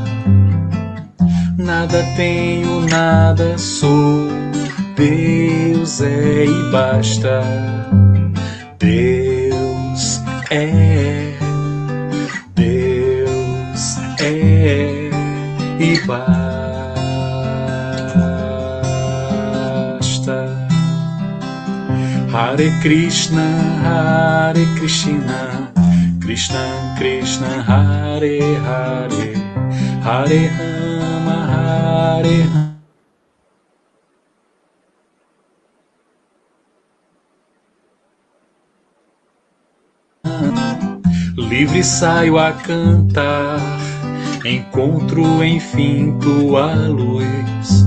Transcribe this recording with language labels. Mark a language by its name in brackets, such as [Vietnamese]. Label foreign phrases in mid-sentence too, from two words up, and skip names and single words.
[Portuguese] Nada tenho, nada sou, Deus é e basta. Deus é, Deus é e basta. [Sanskrit] Hare Krishna, Hare Krishna, Krishna Krishna, Hare Hare, Hare Rama, [Portuguese] mar errante. Livre saio a cantar, encontro enfim tua luz.